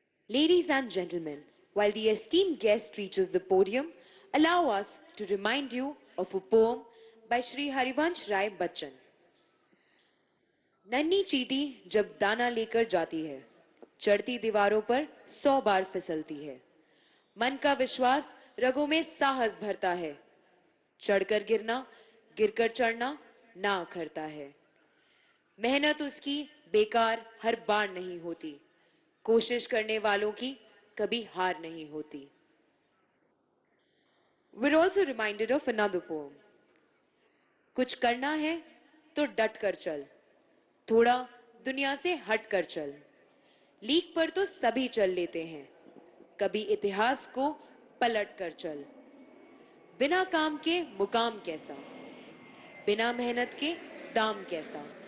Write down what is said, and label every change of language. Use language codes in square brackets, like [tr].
[en] Ladies and gentlemen, while the esteemed guest reaches the podium, allow us to remind you of a poem by Shri Harivansh Rai Bachchan. [hi] नन्ही चींटी जब दाना लेकर जाती है, चढ़ती दीवारों पर 100 बार फिसलती है। मन का विश्वास रगों में साहस भरता है, चढ़कर गिरना, गिरकर चढ़ना ना अखरता है। मेहनत उसकी बेकार हर बार नहीं होती, कोशिश करने वालों की कभी हार नहीं होती। [en] We're also reminded of another poem. [hi] कुछ करना है तो डट कर चल, थोड़ा दुनिया से हट कर चल। लीक पर तो सभी चल लेते हैं, कभी इतिहास को पलट कर चल। बिना काम के मुकाम कैसा, बिना मेहनत के दाम कैसा।